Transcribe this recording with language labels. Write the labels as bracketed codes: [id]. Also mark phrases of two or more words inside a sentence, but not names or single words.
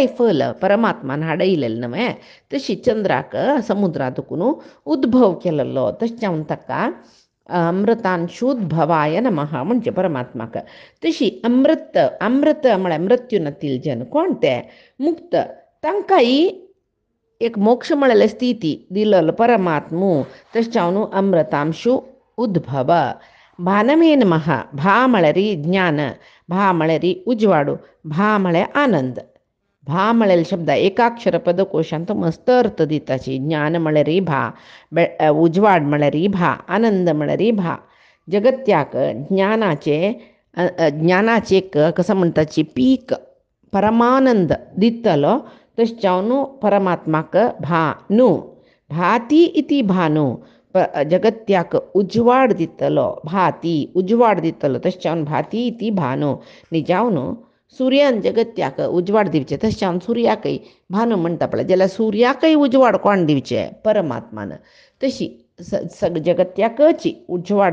[kok] फल परमात्मान हाडयलेलें न्हय तशी चंद्राक समुद्रा दुखून उद्भव केलेलो तशें हांव ताका [sa] अमृतांशुद्भवाय नमः [kok] म्हणजे परमात्माक तशी अमृत म्हळ्यार मृत्यू नतील जन कोण ते मुक्त तांकांय एक मोक्ष म्हळ्यार स्थिती दिलेलो परमात्मो तशें हांव [sa] अमृतांशू उद्भव भानवे नमः [kok] भा म्हळ्यार ज्ञान भा म्हळ्यार उजवाडू भा म्हळ्यार आनंद भा म्हळेल शब्द एकाक्षर पदकोशांत मस्त अर्थ दिताची ज्ञान म्हळ्यार भा उजवाड म्हळ्यार भा आनंद म्हळ्यार भा जगत्याक ज्ञानाचे कसं म्हणटाची पीक परमानंद दितलो तशें हांव परमात्माक [sa] भानू भाती इति भानू [kok] जगत्याक उजवाड दितलो भाती उजवाड दितलो तशें हांव [sa] भाती इति भानू [kok] निजावन सुर्यान जगत्याक उजवाड दिवचे तशें हांव सुर्याकय भानू म्हणटा पळय जाल्यार सुर्याकय उजवाड कोण दिवचे परमात्मान तशी जगत्याकच उजवाड